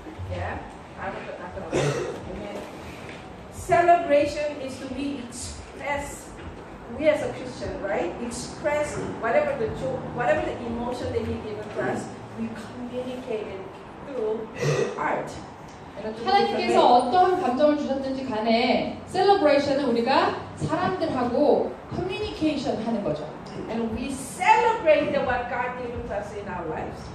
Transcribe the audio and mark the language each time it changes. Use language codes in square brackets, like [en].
[en] Yeah. Amen. Celebration is to be expressed. We as a Christian, right? Express whatever the joy, whatever the emotion that He given to us. We communicate it through art. [ko] 하나님께서 어떠한 감정을 주셨든지 간에 셀러브레이션은 우리가 사람들하고 커뮤니케이션 하는 거죠. [en] And we celebrate what God given to us in our lives.